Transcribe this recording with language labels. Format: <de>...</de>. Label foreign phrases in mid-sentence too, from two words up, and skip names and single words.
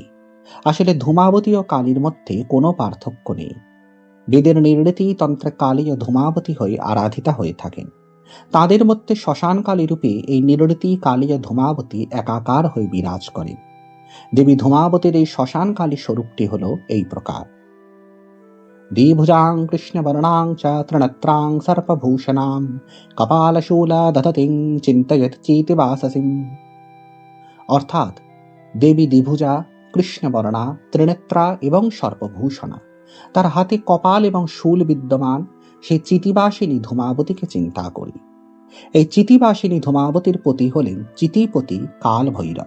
<bn>আসলে ধূমাবতী ও কালীর মধ্যে কোনো পার্থক্য নেই। বেদের নির্ণীতি তন্ত্রে কালী ও ধূমাবতী হয়ে আরাধিতা হয়ে থাকেন। তাদের মধ্যে শ্মশান কালী রূপে এই নির্ণীতি কালী ও ধূমাবতী একাকার হয়ে বিরাজ করেন। দেবী ধূমাবতীর এই শ্মশান কালী স্বরূপটি হল এই প্রকার:</bn> <sa>দ্বিভুজাং কৃষ্ণবর্ণাং চ ত্রিনেত্রাং সর্পভূষণাং কপালশূলা দধতিং চিন্তয়ত চিতিবাসসিং।</sa> <bn>অর্থাৎ দেবী দ্বিভুজা, কৃষ্ণবর্ণা, ত্রিনেত্রা এবং সর্পভূষণা, তার হাতে কপাল এবং শূল বিদ্যমান সেই চিতিবাসিনী ধূমাবতীকে চিন্তা করি। এই চিতিবাসিনী ধূমাবতীর পতি হলেন চিতিপতি কাল ভৈরব।</bn>